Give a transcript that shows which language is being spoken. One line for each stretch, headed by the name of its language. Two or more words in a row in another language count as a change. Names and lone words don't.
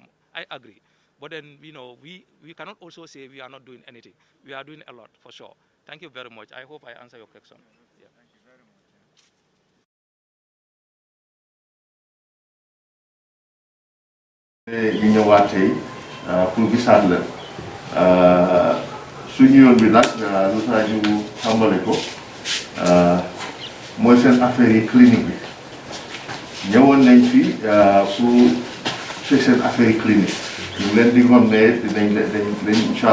English: I agree. But then, we cannot also say we are not doing anything. We are doing a lot, for sure. Thank you very much. I hope I answer your question. Yeah. Thank you very much.
Wolof: ñu ñëwaat tey pour gisaat la suñu yoon bi nag lu tax ñu tàmbale ko mooy seen affaire yi clinique bi ñëwoon nañ fi pour seen affaire yi clinique ñu leen di ngoon ne dañ incha